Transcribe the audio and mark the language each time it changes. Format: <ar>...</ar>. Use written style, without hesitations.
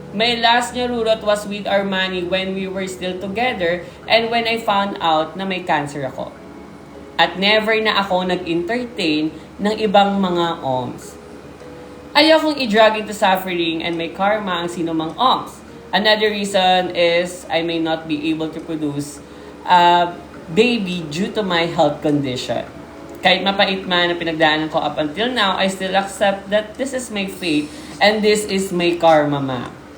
<en>My last nyarurot was with Armani when we were still together and when I found out</en> <tl>na may cancer ako. At never na ako nag-entertain ng ibang mga OMS. Ayokong i-drag into suffering and may karma ang sinumang OMS.</tl> <en>Another reason is I may not be able to produce a baby due to my health condition.</en> <tl>Kahit mapait man na pinagdaanan ko</tl> <en>up until now, I still accept that this is my fate and this is my karma, ma.</en>